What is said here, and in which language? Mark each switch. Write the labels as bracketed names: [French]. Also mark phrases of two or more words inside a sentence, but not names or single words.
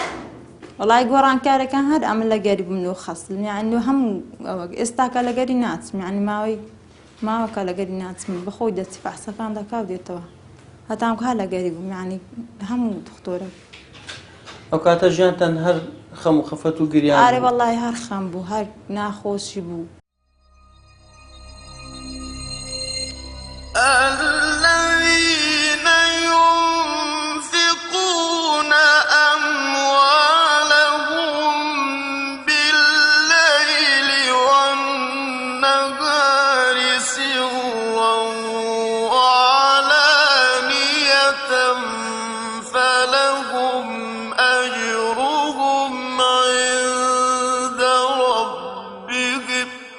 [Central Kurdish] وەڵای گۆڕانکارەکان هەر ئەمە لەگەری بووم لۆ خەسل یعنی هەموو ئێستاکە لەگەری ناچم یعنی ماوەکە لەگەری ناچم بەخۆی دەچی فەحسەکان دەکاو دێتەوە هەتام هەر لەگەری بووم یعنی هەموو دکتۆرە ئەو کاتە ژیانتان هەر خەم و خەفەت و گریان ئارێ وەڵای هەر خەم بوو هەر ناخۆشی بوو [Arabic] الذين ينفقون أموالهم بالليل والنهار سرا وعلانية فلهم أجرهم عند ربهم